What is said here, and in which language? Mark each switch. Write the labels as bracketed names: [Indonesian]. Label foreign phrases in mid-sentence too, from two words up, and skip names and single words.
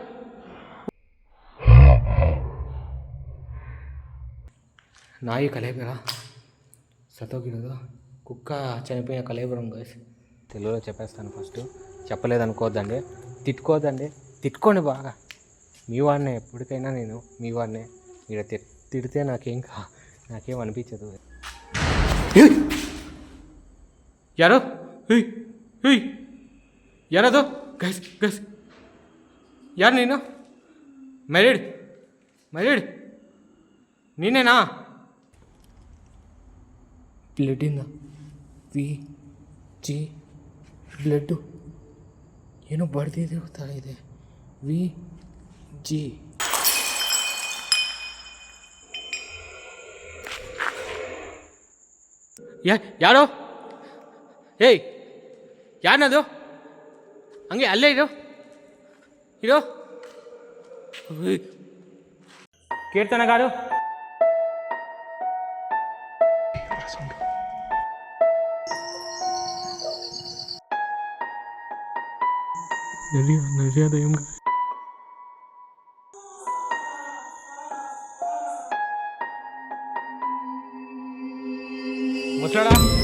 [Kannada] ನಾಯಿ ಕಳೇಬರ ಸತ್ತೋಗಿರೋದು [Telugu] కుక్క చనిపోయిన కలేబరం గైస్. తెలుగులో చెప్పేస్తాను. ఫస్ట్ చెప్పలేదు అనుకోవద్దండి, తిట్టుకోవద్దండి, తిట్టుకోండి బాగా. మీ వాడినే, ఎప్పటికైనా నేను మీ వాడినే. మీరు తిడితే నాకేం అనిపించదు. [Kannada] ಯಾರು? ಯಾರದು? ಗೈಸ್ ಯಾರು ನೀನು? ಮ್ಯಾರಿಡ್ ನೀನೇನಾ? ಬ್ಲಡ್ಡಿಂದ VG ಬ್ಲಡ್ಡು ಏನೋ ಬರ್ದಿದೆ ಥರ ಇದೆ. VG ಯಾರೋ? ಏಯ್ ಯಾರನದು? ಹಂಗೆ ಅಲ್ಲೇ ಇರೋ కీర్తన గారు. [Telugu] దయ్యం ముసలాడా